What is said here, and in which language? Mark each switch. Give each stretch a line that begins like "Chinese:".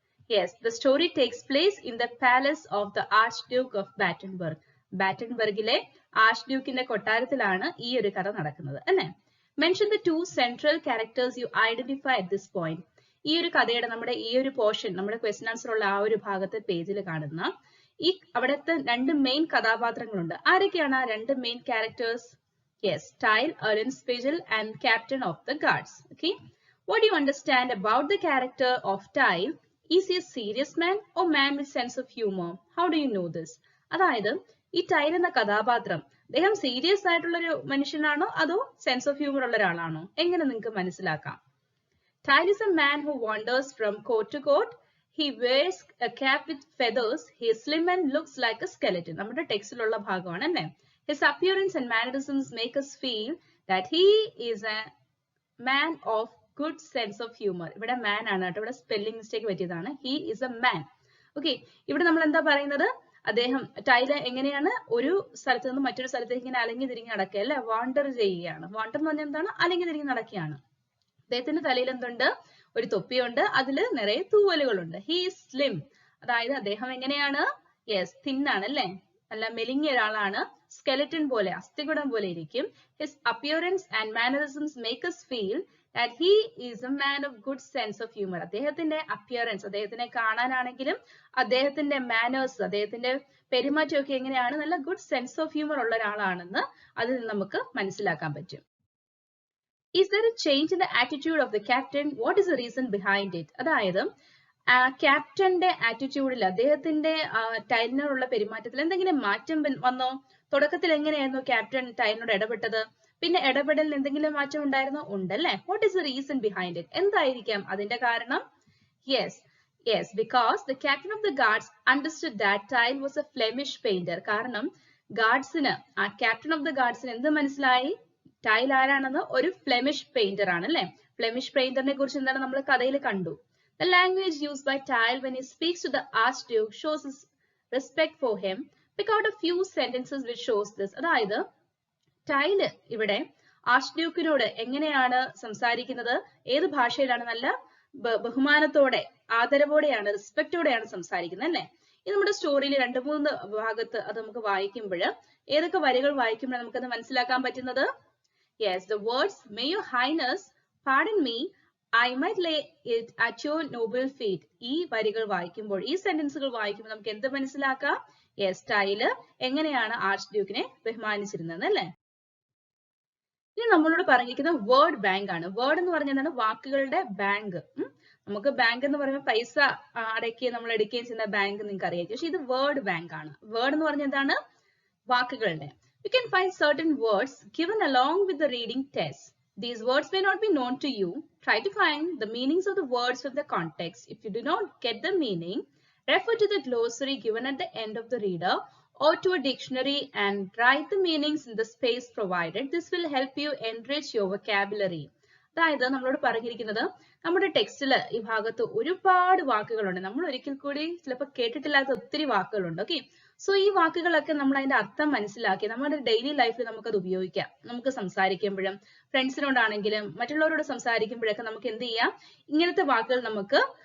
English: Yes, the story takes place in the palace of the Archduke of Battenberg.
Malayalam: ബാറ്റൻബർഗിലെ ആർച്ച്ഡ്യൂക്കിന്റെ കൊട്ടാരത്തിലാണ് ഈ ഒരു കഥ നടക്കുന്നത് അല്ലേ?
English: Mention the two central characters you identify at this point.
Malayalam: ഈ ഒരു കഥയുടെ നമ്മുടെ ഈ ഒരു പോർഷൻ നമ്മുടെ ക്വസ്റ്റ്യൻ ആൻസർ ഉള്ള ആ ഒരു ഭാഗത്തെ പേജിൽ കാണുന്ന ഈ അവിടുത്തെ രണ്ട് മെയിൻ കഥാപാത്രങ്ങളുണ്ട്. ആരൊക്കെയാണ് ആ രണ്ട് main characters?
English: Yes, Tyl Eulenspiegel and captain of the guards. Okay, what do you understand about the character of Tyl? Is he a serious man or man with sense of humour? How do you know this?
Malayalam: അതായത് ഈ tile എന്ന കഥാപാത്രം അദ്ദേഹം serious ആയിട്ടുള്ള ഒരു മനുഷ്യനാണോ അതോ sense of humour ഉള്ള ഒരാളാണോ? എങ്ങനെ നിങ്ങൾക്ക് മനസ്സിലാക്കാം?
English: Tyle is a man who wanders from court to court. He wears a cap with feathers. He is slim and looks like a skeleton.
Malayalam: നമ്മുടെ ടെക്സ്റ്റിലുള്ള ഭാഗമാണ് അല്ലേ?
English: His appearance and mannerisms make us feel that he is a man of good sense of humor.
Malayalam: ഇവിടെ man ആണ് കേട്ടോ, ഇവിടെ spelling mistake പറ്റിയതാണ്.
English: He is a man.
Malayalam: Okay, ഇവിടെ നമ്മൾ എന്താ പറയുന്നത്? അദ്ദേഹം ടൈല് എങ്ങനെയാണ് ഒരു സ്ഥലത്ത് നിന്ന് മറ്റൊരു സ്ഥലത്തേക്ക് ഇങ്ങനെ അലങ്ങി തിരിഞ്ഞ് നടക്കുക അല്ലെ? വാണ്ടർ ചെയ്യുകയാണ്. വാണ്ടർ എന്ന് പറഞ്ഞാൽ എന്താണ്? അലങ്ങി തിരിഞ്ഞ് നടക്കുകയാണ്. അദ്ദേഹത്തിന്റെ തലയിൽ എന്തുണ്ട്? ഒരു തൊപ്പിയുണ്ട്, അതിൽ നിറയെ തൂവലുകളുണ്ട്.
English: he is slim,
Malayalam: അതായത് അദ്ദേഹം എങ്ങനെയാണ്? യെസ്, തിന്നാണ് അല്ലേ? നല്ല മെലിഞ്ഞ ഒരാളാണ്. സ്കെലറ്റൻ പോലെ, അസ്ഥികുടം പോലെ ഇരിക്കും.
English: His appearance and mannerisms make us feel that he is a man of good sense of humor.
Malayalam: അദ്ദേഹത്തിന്റെ അപ്പിയറൻസ്, അദ്ദേഹത്തിനെ കാണാനാണെങ്കിലും അദ്ദേഹത്തിന്റെ മാനേഴ്സ്, അദ്ദേഹത്തിന്റെ പെരുമാറ്റമൊക്കെ എങ്ങനെയാണ്? നല്ല ഗുഡ് സെൻസ് ഓഫ് ഹ്യൂമർ ഉള്ള ഒരാളാണെന്ന് അതിൽ നമുക്ക് മനസ്സിലാക്കാൻ പറ്റും.
English: Is there a change in the attitude of the captain? What is the reason behind it?
Malayalam: അതായത് ക്യാപ്റ്റന്റെ ആറ്റിറ്റ്യൂഡിൽ, അദ്ദേഹത്തിന്റെ ടൈലിനോടുള്ള പെരുമാറ്റത്തിൽ എന്തെങ്കിലും മാറ്റം വന്നോ? തുടക്കത്തിൽ എങ്ങനെയായിരുന്നു ക്യാപ്റ്റൻ ടൈലിനോട് ഇടപെട്ടത്? പിന്നെ ഇടപെടലിൽ എന്തെങ്കിലും മാറ്റം ഉണ്ടായിരുന്നോ? ഉണ്ടല്ലേ?
English: What is the reason behind it?
Malayalam: എന്തായിരിക്കാം അതിന്റെ കാരണം?
English: Yes, because the captain of the guards understood that Tyle was a Flemish painter.
Malayalam: കാരണം ഗാർഡ്സിന്, ആ ക്യാപ്റ്റൻ ഓഫ് ദ ഗാർഡ്സിന് എന്ത് മനസ്സിലായി? ടൈൽ ആരാണെന്ന്? ഒരു ഫ്ലെമിഷ് പെയിന്റർ ആണ് അല്ലെ? ഫ്ലെമിഷ് പെയിന്ററിനെ കുറിച്ച് എന്താണ് നമ്മൾ കഥയിൽ കണ്ടു.
English: The language used by Tyle when he speaks to the Archduke shows his respect for him. Pick out a few sentences which shows this.
Malayalam: അതായത് ടൈല് ഇവിടെ ആർച്ച്ഡ്യൂക്കിനോട് എങ്ങനെയാണ് സംസാരിക്കുന്നത്? ഏത് ഭാഷയിലാണ്? നല്ല ബഹുമാനത്തോടെ, ആദരവോടെയാണ്, റെസ്പെക്റ്റോടെയാണ് സംസാരിക്കുന്നത് അല്ലെ? ഇത് നമ്മുടെ സ്റ്റോറിയിൽ 2-3 ഭാഗത്ത് അത് നമുക്ക് വായിക്കുമ്പോൾ ഏതൊക്കെ വരികൾ വായിക്കുമ്പോൾ നമുക്കത് മനസ്സിലാക്കാൻ പറ്റുന്നത്?
English: Yes, the words, "May your highness pardon me, I might lay it at your noble feet."
Malayalam: ഈ വരികൾ വായിക്കുമ്പോൾ, ഈ സെന്റൻസുകൾ വായിക്കുമ്പോൾ നമുക്ക് എന്ത് മനസ്സിലാക്കാം? യെസ്, ടൈല് എങ്ങനെയാണ് ആർച്ച്ഡ്യൂക്കിനെ ബഹുമാനിച്ചിരുന്നത് അല്ലേ? ഇനി നമ്മളോട് പറഞ്ഞിരിക്കുന്ന വേർഡ് ബാങ്ക് ആണ്. വേർഡ് എന്ന് പറഞ്ഞാൽ എന്താണ്? വാക്കുകളുടെ ബാങ്ക്. നമുക്ക് ബാങ്ക് എന്ന് പറയുമ്പോൾ പൈസ അടയ്ക്കുകയും നമ്മൾ എടുക്കുകയും ചെയ്യുന്ന ബാങ്ക് നിങ്ങൾക്ക് അറിയാം. പക്ഷെ ഇത് വേർഡ് ബാങ്ക് ആണ്. വേർഡ് എന്ന് പറഞ്ഞാൽ എന്താണ്? വാക്കുകളുടെ.
English: You can find certain words given along with the reading test. These words may not be known to you. Try to find the meanings of the words from the context. If you do not get the meaning, refer to the glossary given at the end of the reader or to a dictionary and write the meanings in the space provided. This will help you enrich your vocabulary.
Malayalam: അതായത് നമ്മളോട് പറഞ്ഞിരിക്കുന്നത് നമ്മുടെ ടെക്സ്റ്റില് ഈ ഭാഗത്ത് ഒരുപാട് വാക്കുകളുണ്ട്. നമ്മൾ ഒരിക്കൽ കൂടി ചിലപ്പോൾ കേട്ടിട്ടില്ലാത്ത ഒത്തിരി വാക്കുകളുണ്ട്. ഓക്കെ, സോ ഈ വാക്കുകളൊക്കെ നമ്മൾ അതിന്റെ അർത്ഥം മനസ്സിലാക്കി നമ്മുടെ ഡെയിലി ലൈഫിൽ നമുക്കത് ഉപയോഗിക്കാം. നമുക്ക് സംസാരിക്കുമ്പോഴും ഫ്രണ്ട്സിനോടാണെങ്കിലും മറ്റുള്ളവരോട് സംസാരിക്കുമ്പോഴൊക്കെ നമുക്ക് എന്ത് ചെയ്യാം? ഇങ്ങനത്തെ വാക്കുകൾ നമുക്ക്